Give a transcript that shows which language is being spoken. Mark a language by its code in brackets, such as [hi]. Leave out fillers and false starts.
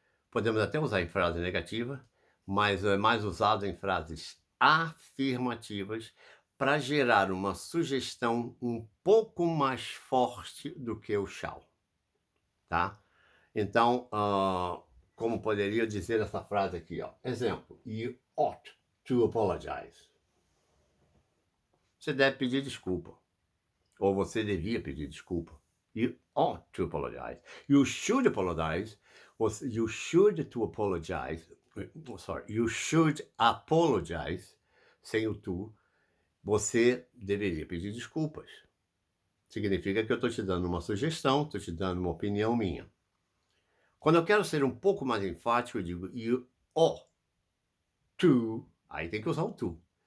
[pt] Podemos até usar em frase negativa, mas é mais usado em frases afirmativas para gerar uma sugestão um pouco mais forte do que o shall, tá? Então, como poderia dizer essa frase aqui, ó? Exemplo, [en] you ought to apologize. [pt] Você deve pedir desculpa. Ou você devia pedir desculpa. [en] You ought to apologize. You should apologize. You should to apologize. You should apologize. [pt] Sem o to. Você deveria pedir desculpas. Significa que eu estou te dando uma sugestão, estou te dando uma opinião minha. Quando eu quero ser um pouco mais enfático, eu digo [en] you ought to. [pt] Aí tem que usar o to.